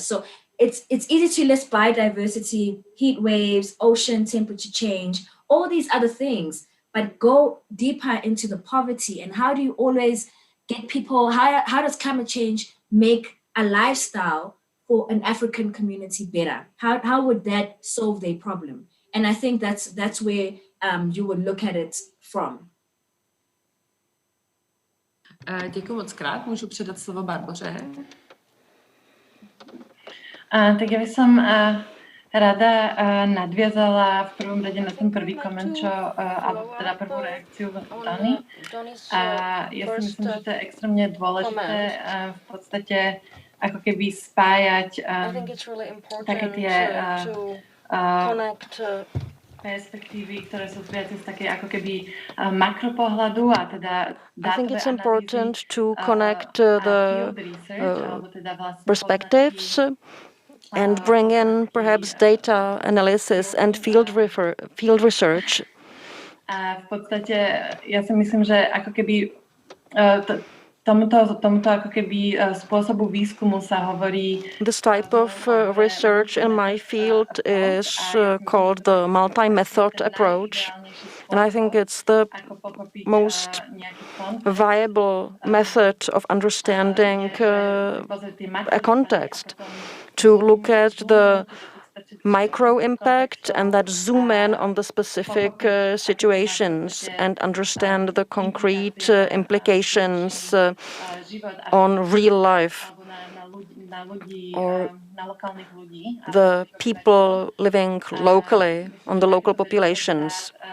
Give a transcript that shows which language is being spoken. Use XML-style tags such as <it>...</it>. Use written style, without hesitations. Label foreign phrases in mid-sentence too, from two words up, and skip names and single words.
<en>So it's easy to list biodiversity, heat waves, ocean temperature change, all these other things, but go deeper into the poverty and how do you always get people, how does climate change make a lifestyle for an African community better? How would that solve their problem? And I think that's where you would look at it from.</en> <cs>Děkuji moc krát. Můžu předat slovo Barboře.</cs> <sk>Tak ja by som rada nadviazala v prvom rade na ten prvý koment, alebo teda prvú reakciu Ndoni. A ja si myslím, že to je extrémne dôležité v podstate ako keby spájať také tie perspektívy, ktoré sú viac z také ako keby makropohľadu a teda</sk> <en>I think it's important to connect the perspectives and bring in perhaps data analysis and field research.</en> <sk>V podstate ja si myslím, že ako keby tomuto ako keby spôsobu výskumu sa hovorí.</sk> <en>This type of research in my field is called the multi-method approach. And I think it's the most viable method of understanding a context, to look at the micro impact and that zoom in on the specific situations and understand the concrete implications on real life or the people living locally, on the local populations.</en>